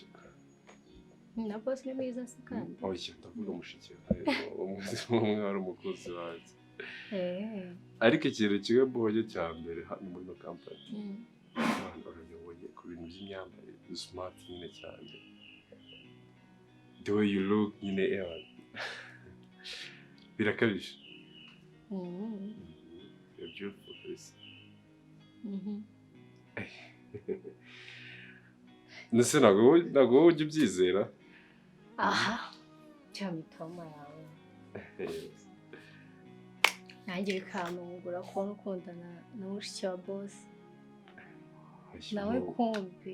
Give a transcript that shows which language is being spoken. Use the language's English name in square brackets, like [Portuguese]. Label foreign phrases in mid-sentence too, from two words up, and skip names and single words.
[Kinyarwanda] na bosi ni mwiza se kandi oya ndavuga mushiki umwe wari umukozi wanjye ariko ikintu kimwe mbonye cya mbere hano muri ino kampani abantu barayoboye ku bintu by'imyambarire smart nyine cyane [English] the way you look [Kinyarwanda] nyine birakabije [English] you're beautiful [Kinyarwanda] kabisa ndetse ntabwo wowe ujya ubyizera aha cya mitoma yawe nanjye bikantungura kubona ukundana na mushiki wa bosi nawe kumbi